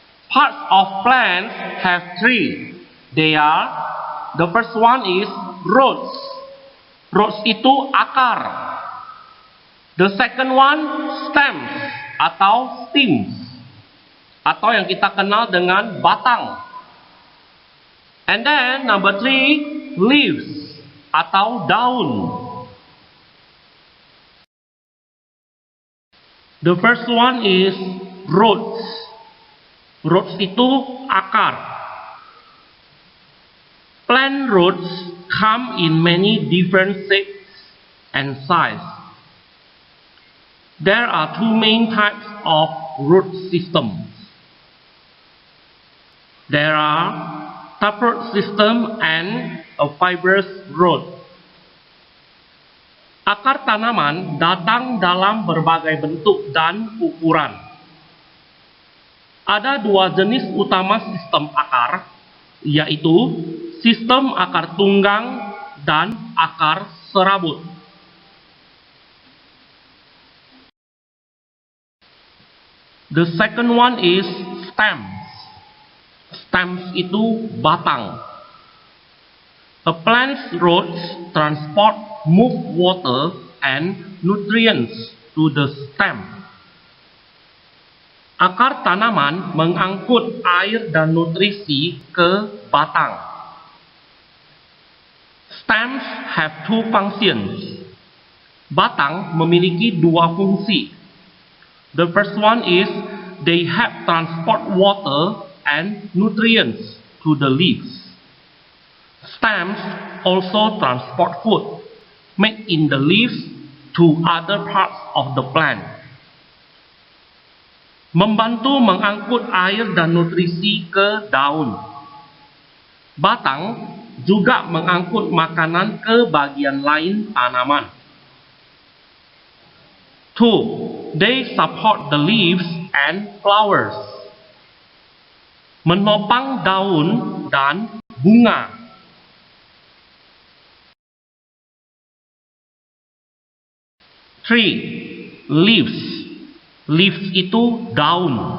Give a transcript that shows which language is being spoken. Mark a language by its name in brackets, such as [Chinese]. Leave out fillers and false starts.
[English] Parts of plants have three. They are, the first one is roots. [Indonesian] Roots itu akar. [English] The second one stems [Indonesian] atau stems, atau yang kita kenal dengan batang. [English] And then number three, leaves [Indonesian] atau daun. [English] The first one is roots. [Indonesian] Roots itu akar. [English] Plant roots come in many different shapes and sizes. There are two main types of root systems. There are taproot system and a fibrous root. [Indonesian] Akar tanaman datang dalam berbagai bentuk dan ukuran. Ada dua jenis utama sistem akar, yaitu sistem akar tunggang dan akar serabut. [English] The second one is stems. [Indonesian] Stems itu batang. [English] A plant's roots move water and nutrients to the stem. [Indonesian] Akar tanaman mengangkut air dan nutrisi ke batang. [English] Stems have two functions. [Indonesian] Batang memiliki dua fungsi. [English] The first one is they help transport water and nutrients to the leaves. Stems also transport food made in the leaves to other parts of the plant. [Indonesian] Membantu mengangkut air dan nutrisi ke daun. Batang juga mengangkut makanan ke bagian lain tanaman. 2. [English] They support the leaves and flowers. [Indonesian] Menopang daun dan bunga. 3. Leaves. Leaves itu daun.